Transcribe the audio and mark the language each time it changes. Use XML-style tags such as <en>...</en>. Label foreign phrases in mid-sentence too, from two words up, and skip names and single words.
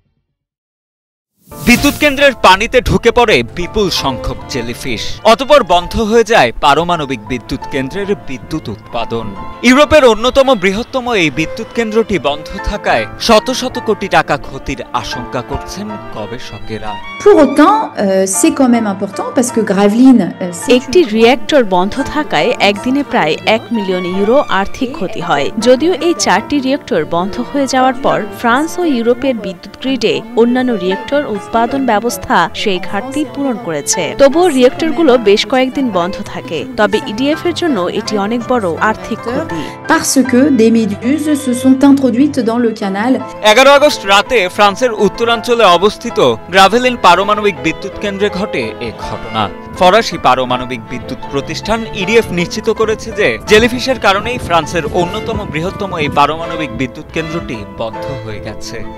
<bn>বিদ্যুৎ কেন্দ্রের পানিতে ঢুকে পড়ে বিপুল সংখ্যক জেলিফিশ। অতঃপর বন্ধ হয়ে যায় পারমাণবিক বিদ্যুৎ কেন্দ্রের বিদ্যুৎ উৎপাদন। ইউরোপের অন্যতম বৃহত্তম এই বিদ্যুৎ কেন্দ্রটি বন্ধ থাকায় শত শত কোটি টাকা ক্ষতির আশঙ্কা করছেন গবেষকেরা।</bn> <fr>Pour autant, c'est quand même important parce que Gravelines</fr> <bn>একটি রিঅ্যাক্টর বন্ধ থাকায় একদিনে প্রায় ১ মিলিয়ন ইউরো আর্থিক ক্ষতি হয়। যদিও এই ৪টি রিঅ্যাক্টর বন্ধ হয়ে যাওয়ার পর ফ্রান্স ও ইউরোপের বিদ্যুৎ গ্রিডে অন্যান্য রিঅ্যাক্টর উৎপাদন ব্যবস্থা সেই ঘাটতি পূরণ করেছে। তবুও রিঅ্যাক্টরগুলো বেশ কয়েকদিন বন্ধ থাকে। তবে ইডিএফ এর জন্য এটি অনেক বড় আর্থিক ক্ষতি।</bn> <fr>parce que des méduses se sont introduites dans le canal.</fr> <bn>১১ আগস্ট রাতে ফ্রান্সের উত্তরাঞ্চলে অবস্থিত গ্রাভেলিন পারমাণবিক বিদ্যুৎ কেন্দ্রে ঘটে এ ঘটনা। ফরাসি পারমাণবিক বিদ্যুৎ প্রতিষ্ঠান ইডিএফ নিশ্চিত করেছে যে জেলিফিশের কারণেই ফ্রান্সের অন্যতম বৃহত্তম এই পারমাণবিক বিদ্যুৎ কেন্দ্রটি বন্ধ হয়ে গেছে।</bn>